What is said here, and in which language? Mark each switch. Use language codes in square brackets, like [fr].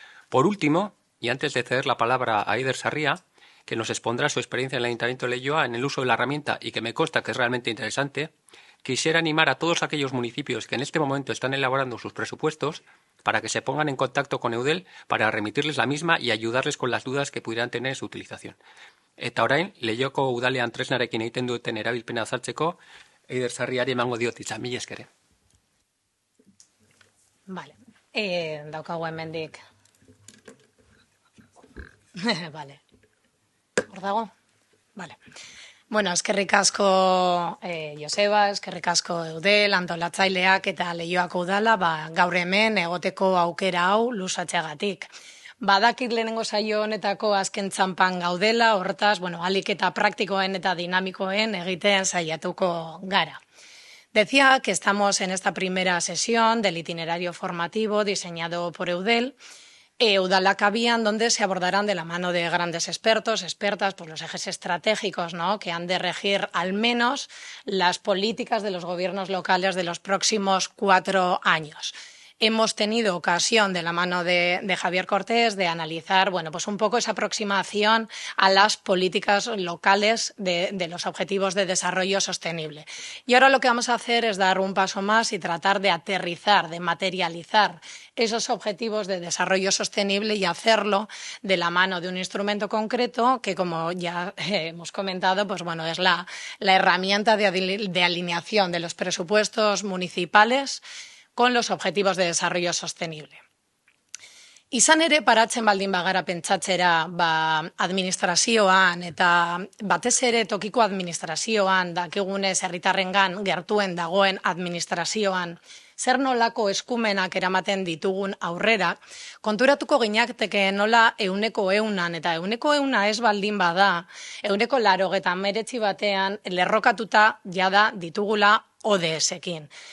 [es] Por último, y antes de ceder la palabra a Eider Sarria, que nos expondrá su experiencia en el Ayuntamiento de Leioa en el uso de la herramienta y que me consta que es realmente interesante, quisiera animar a todos aquellos municipios que en este momento están elaborando sus presupuestos para que se pongan en contacto con Eudel para remitirles la misma y ayudarles con las dudas que pudieran tener en su utilización. [eu] Eta orain, Leioako udalean tresnarekin egiten duten erabilpena azaltzeko, Eider Sarriari emango diot hitza, mila esker. Vale. Daukagu hemendik. Vale. Hor dago? Vale. Bueno, eskerrik asko Joseba, eskerrik asko Eudel, antolatzaileak eta Leioako udala, gaur hemen egoteko aukera hau luzatzeagatik. Badakit lehenengo saio honetako azken txanpan gaudela, hortaz, ahalik eta praktikoen eta dinamikoen egiten saiatuko gara. [es] Decía que estamos en esta primera sesión del itinerario formativo diseñado por Eudel, Udalak Abian, donde se abordarán de la mano de grandes expertos, expertas, pues los ejes estratégicos, ¿no?, que han de regir al menos las políticas de los gobiernos locales de los próximos 4 años. Hemos tenido ocasión, de la mano de Javier Cortés, de analizar pues un poco esa aproximación a las políticas locales de los objetivos de desarrollo sostenible. Y ahora lo que vamos a hacer es dar un paso más y tratar de aterrizar, de materializar esos objetivos de desarrollo sostenible y hacerlo de la mano de un instrumento concreto que, como ya hemos comentado, es la herramienta de alineación de los presupuestos municipales con los objetivos de desarrollo sostenible. [eu] Izan ere, paratzen baldin bagara pentsatzera administrazioan eta batez ere tokiko administrazioan, dakigunez herritarrengan gertuen dagoen administrazioan, zer nolako eskumenak eramaten ditugun aurrera, konturatuko ginateke nola 100an, eta 100 ez baldin bada, 189 batean lerrokatuta jada ditugula ODS-ekin.